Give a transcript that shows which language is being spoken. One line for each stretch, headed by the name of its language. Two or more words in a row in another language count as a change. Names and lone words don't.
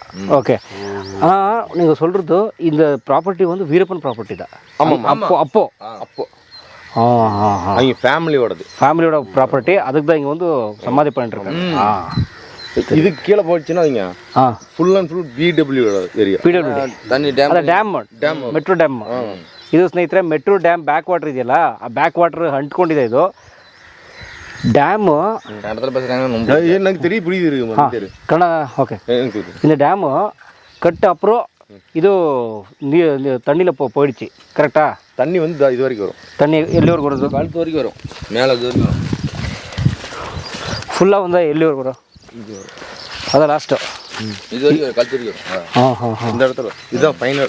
Tamil: ஓகே. ஆனால் நீங்கள் சொல்கிறது இந்த ப்ராப்பர்ட்டி வந்து வீரப்பன் ப்ராப்பர்ட்டி தான். ஆமாம். அப்போ அவங்க ஃபேமிலியோட ப்ராப்பர்ட்டி. அதுக்கு தான் இங்கே வந்து சமாதி பண்ணிட்டு இருக்காங்க. இது கீழே போச்சுன்னா அவங்க
English: full and full PWD area.
Kannada: ತಣ್ಣಿ ಡ್ಯಾಮ್ ಮೆಟ್ರೋ ಡ್ಯಾಮ್. ಇದು ಸ್ನೇಹಿತರೆ ಮೆಟ್ರೋ
English: dam back water
Kannada: ಇದೆಯಲ್ಲ, ಆ
English: back water
Kannada: ಅಂಟ್ಕೊಂಡಿದೆ. ಇದು ಡ್ಯಾಮು
Tamil: எனக்கு தெரிய புரியுது
Kannada: ಕನ್ನಡ. ಓಕೆ.
Tamil: இந்த டேமு கட்டு அப்புறம் இது தண்ணியில் போயிடுச்சு. கரெக்டா? தண்ணி வந்து இது வரைக்கும் வரும். தண்ணி எல்லி வரைக்கும் வருது? கழுத்து வரைக்கும் வரும், மேலே இது வரைக்கும் வரும். ஃபுல்லாக வந்தால் எல்லி வரைக்கும் வரும். அதான் லாஸ்ட்டு இது வரைக்கும் கழுத்து வரைக்கும் வரும். இந்த இடத்துல இதுதான் ஃபைனல்.